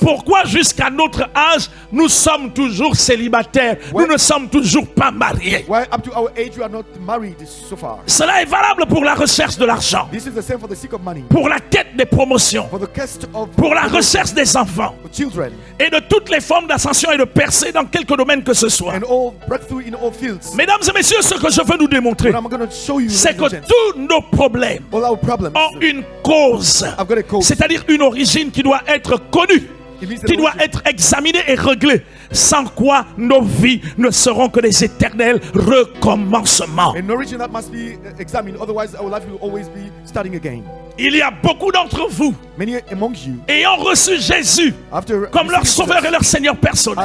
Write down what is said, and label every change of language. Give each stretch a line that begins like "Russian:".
French: pourquoi jusqu'à notre âge nous sommes toujours célibataires, nous ne sommes toujours pas mariés.
English: Why up to our age you are not married so far?
French: Cela est valable pour la recherche de l'argent,
English: This is the same for the sake of money,
French: pour la quête des promotions,
English: for the quest of
French: pour la recherche des enfants
English: children,
French: et de toutes les formes d'ascension et de percée dans quelque domaine que ce soit.
English: and all breakthrough in all fields.
French: Mesdames et messieurs, ce que je veux nous démontrer,
English: What I'm going to show you,
French: c'est que
English: ladies and gents,
French: tous nos problèmes
English: all our problems
French: ont une cause,
English: have got a cause.
French: c'est-à-dire une origine qui doit être connue,
English: It means
French: qui doit être examinée et réglée, sans quoi nos vies ne seront que des éternels recommencements.
English: an origin that must be examined, otherwise our life will always be starting again.
French: Il y a beaucoup d'entre vous
English: Many among you,
French: ayant reçu Jésus
English: after
French: comme leur
English: receiving
French: sauveur et
English: Jesus
French: leur Seigneur personnel,